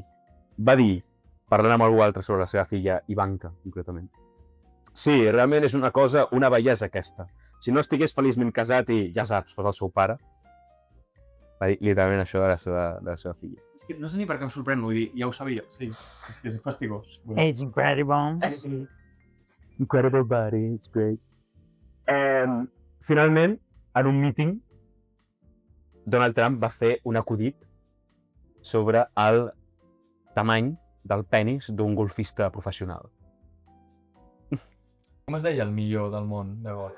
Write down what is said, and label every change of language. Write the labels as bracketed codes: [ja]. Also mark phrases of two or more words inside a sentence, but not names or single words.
[ca] Va dir, parlant amb algú altre sobre la seva filla, Ivanka, concretament. Sí, realment és una cosa, una bellesa aquesta. Si no estigués feliçment casat i, ja saps, fos el seu pare, va dir literalment això de la seva filla. És que no sé ni per què em sorprèn, vull dir, ja ho sabia, sí. És que és fastigós. Vull dir. [en] It's incredible. Incredible body, it's great. [ca] Finalment, en un meeting, Donald Trump va fer un acudit sobre el tamany del penis d'un golfista professional. Com es deia el millor del món de golf?